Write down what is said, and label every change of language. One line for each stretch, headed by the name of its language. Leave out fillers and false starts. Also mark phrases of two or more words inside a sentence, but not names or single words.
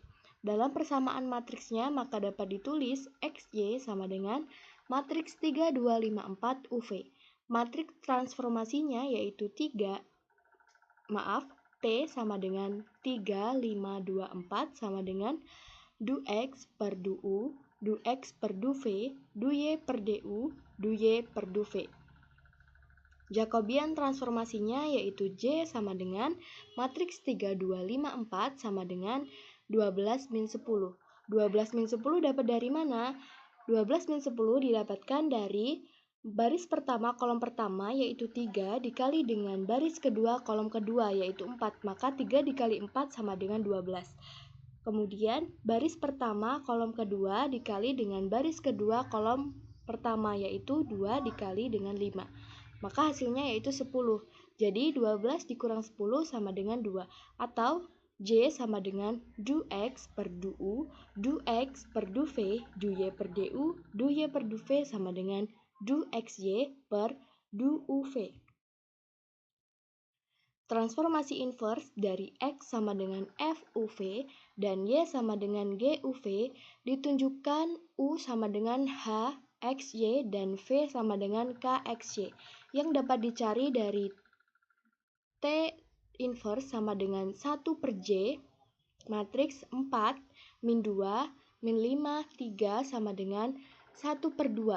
Indonesian: Dalam persamaan matriksnya maka dapat ditulis XY sama dengan matriks 3, 2, 5, 4 UV. Matriks transformasinya yaitu T sama dengan 3, 5, 2, 4 sama dengan du-X per du-U, du-X per du-V, du-Y per du, du-Y per du-V. Jacobian transformasinya yaitu J sama dengan matriks 3, 2, 5, 4 sama dengan 12 min 10. 12 min 10 dapat dari mana? 12 min 10 didapatkan dari baris pertama kolom pertama yaitu 3 dikali dengan baris kedua kolom kedua yaitu 4, maka 3 dikali 4 sama dengan 12. Kemudian baris pertama kolom kedua dikali dengan baris kedua kolom pertama yaitu 2 dikali dengan 5, maka hasilnya yaitu 10. Jadi 12 dikurang 10 sama dengan 2, atau J sama dengan du-X per du-U, du-X per du-V, du-Y per du, du-Y per du-V sama dengan du-XY per du-UV. Transformasi inverse dari X sama dengan FUV dan Y sama dengan GUV ditunjukkan U sama dengan H, XY, dan V sama dengan KXY yang dapat dicari dari T inverse sama dengan 1 per J, matriks 4, min 2, min 5, 3 sama dengan 1 per 2.